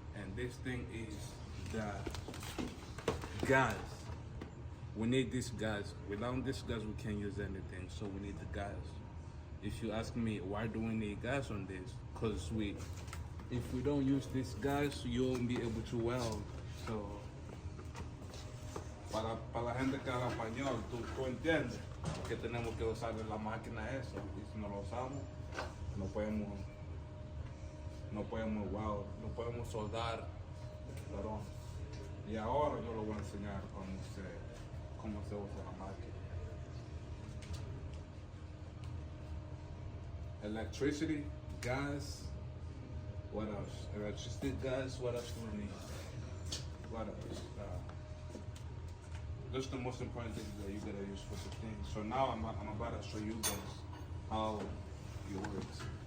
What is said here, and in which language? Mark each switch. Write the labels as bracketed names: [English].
[English] And this thing is the gas. We need this gas. Without this gas, we can't use anything. So we need the gas. If you ask me, why do we need gas on this? Because if we don't use this gas, you won't be able to weld. [Spanish] So, para la gente que habla español, tú entiendes que tenemos que usar la máquina esa. Y si no lo usamos, no podemos weld, no podemos soldar. Perdón. Y ahora yo lo voy a enseñar cómo se usa la máquina. [English] Electricity, gas, what else? Electricity, gas, what else do we need? What else? Those are the most important things that you gotta use for the thing. So now I'm about to show you guys how it works.